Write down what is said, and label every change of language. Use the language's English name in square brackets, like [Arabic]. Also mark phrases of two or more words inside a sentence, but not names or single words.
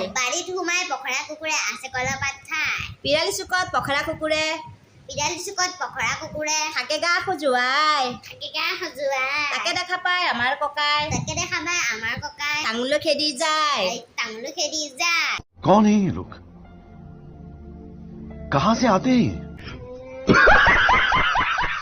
[Assamese] বাৰীত সোমাই পখৰা কুকুৰে আছে কলপাত খায় পিৰালি চুকত পখৰা কুকুৰে পিৰালি চুকত পখৰা কুকুৰে থাকে গা সজুৱাই থাকে গা সজুৱাই তাকে দেখা পাই আমাৰ ককাই তাকে দেখা পাই আমাৰ ককাই টাঙুনলৈ খেদি যায় টাঙুলৈ খেদি যায় [Hindi] कौन है ये लोग कहां से आते हैं